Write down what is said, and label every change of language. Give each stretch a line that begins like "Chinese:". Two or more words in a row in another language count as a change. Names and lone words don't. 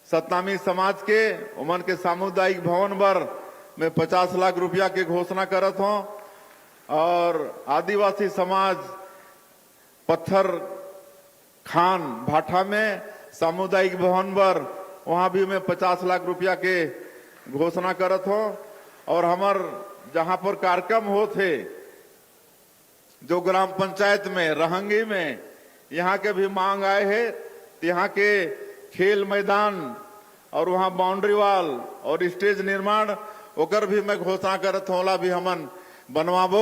Chhattisgarhi: सतनामी समाज के उमन के सामुदायिक भवन पर मैं 50 लाख रुपया के घोषणा करत हूं और आदिवासी समाज पत्थर खान भाठा में सामुदायिक भवन पर वहां भी मैं 50 लाख रुपया के घोषणा करत हूं और हमार जहां पर कार्यक्रम होते जो ग्राम पंचायत में रहंगी में यहाँ के भी मांग आए है यहाँ के खेल मैदान और वहां
English: boundary wall
Chhattisgarhi: और स्टेज निर्माण ओकर भी मैं घोषणा करत हूँ भी हमन बनवाबो।